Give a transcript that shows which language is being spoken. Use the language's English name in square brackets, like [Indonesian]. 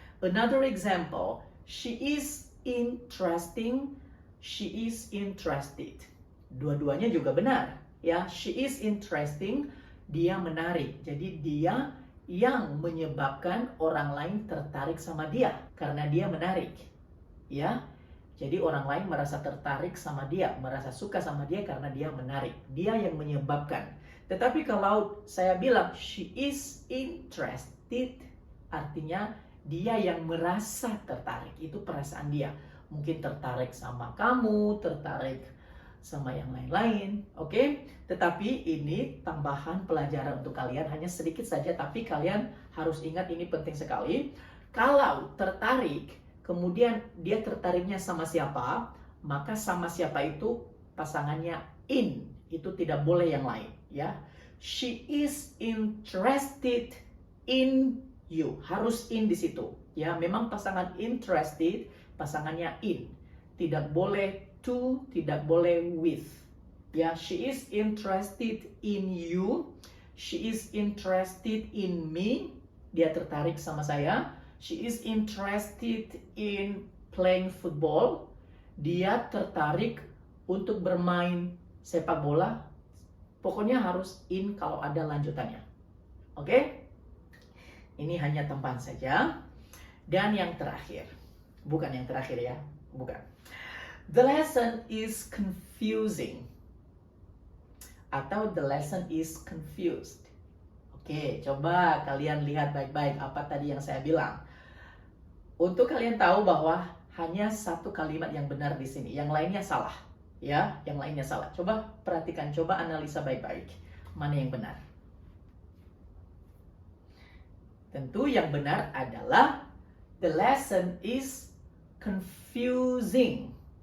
[English] Another example, she is interesting, she is interested. [Indonesian] Dua-duanya juga benar, ya. [English] She is interesting, [Indonesian] dia menarik. Jadi dia yang menyebabkan orang lain tertarik sama dia karena dia menarik, ya. Jadi orang lain merasa tertarik sama dia, merasa suka sama dia karena dia menarik. Dia yang menyebabkan. Tetapi kalau saya bilang [English] she is interested, [Indonesian] artinya dia yang merasa tertarik. Itu perasaan dia. Mungkin tertarik sama kamu, tertarik sama yang lain-lain, oke? Tetapi ini tambahan pelajaran untuk kalian, hanya sedikit saja, tapi kalian harus ingat ini penting sekali. Kalau tertarik, kemudian dia tertariknya sama siapa, maka sama siapa itu pasangannya in, itu tidak boleh yang lain, ya. [English] She is interested in you, [Indonesian] harus in di situ, ya. Memang pasangan interested, pasangannya in, tidak boleh to, tidak boleh with, ya. [English] She is interested in you, she is interested in me, [Indonesian] dia tertarik sama saya. [English] She is interested in playing football, [Indonesian] dia tertarik untuk bermain sepak bola. Pokoknya harus in kalau ada lanjutannya, oke? Ini hanya tambahan saja. Dan yang terakhir, bukan yang terakhir, ya, bukan. [English] The lesson is confusing, atau the lesson is confused. [Indonesian] Oke, coba kalian lihat baik-baik apa tadi yang saya bilang. Untuk kalian tahu bahwa hanya satu kalimat yang benar di sini, yang lainnya salah, ya, yang lainnya salah. Coba perhatikan, coba analisa baik-baik, mana yang benar. Tentu yang benar adalah [English] the lesson is confusing.